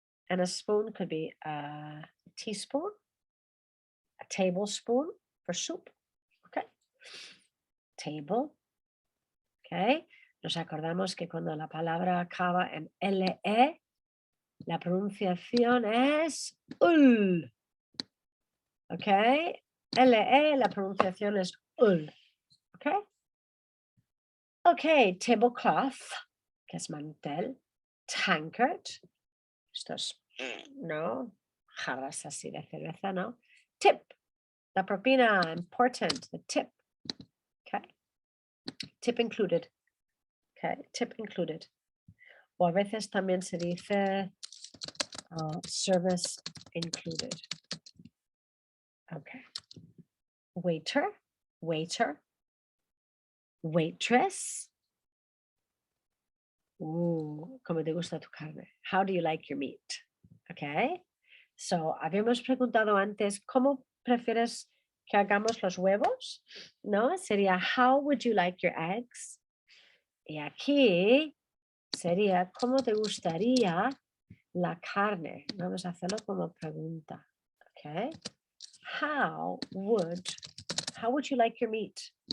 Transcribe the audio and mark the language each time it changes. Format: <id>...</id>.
<en>And a spoon could be a teaspoon, a tablespoon for soup. Okay. Table. Okay.</en> <es>Nos acordamos que cuando la palabra acaba en LE, la pronunciación es ul. Okay. LE, la pronunciación es ul.</es> <en>Okay. Okay. Tablecloth,</en> <es>que es mantel.</es> <en>Tankard.</en> <es>Estos, no. Jarras así de cerveza, no.</es> <en>Tip.</en> <es>La propina,</es> <en>important. The tip. Okay. Tip included. Okay. Tip included.</en> <es>O a veces también se dice</es> <en>service included. Okay. Waiter. Waiter. Waitress.</en> <es>¿Cómo te gusta tu carne?</es> <en>How do you like your meat? Okay.</en> <es>So, habíamos preguntado antes, ¿cómo prefieres que hagamos los huevos? ¿No? Sería,</es> <en>how would you like your eggs?</en> <es>Y aquí sería, ¿cómo te gustaría la carne? Vamos a hacerlo como pregunta.</es> <en>Okay. How would you like your meat?</en>